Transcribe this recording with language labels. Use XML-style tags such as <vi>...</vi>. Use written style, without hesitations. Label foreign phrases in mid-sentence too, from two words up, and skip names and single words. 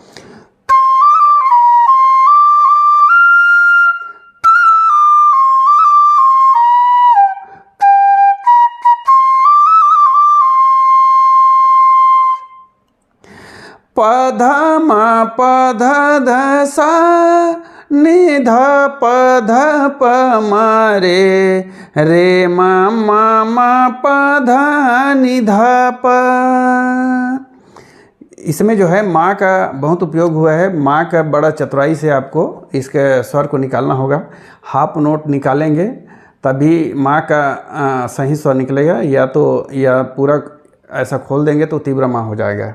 <hi>पध मा पध ध सा नि ध प ध प म रे, रे म म प ध नि ध प। इसमें जो है माँ का बहुत उपयोग हुआ है। माँ का बड़ा चतुराई से आपको इसके स्वर को निकालना होगा। हाफ नोट निकालेंगे तभी माँ का सही स्वर निकलेगा, या पूरा ऐसा खोल देंगे तो तीव्र माँ हो जाएगा।</hi>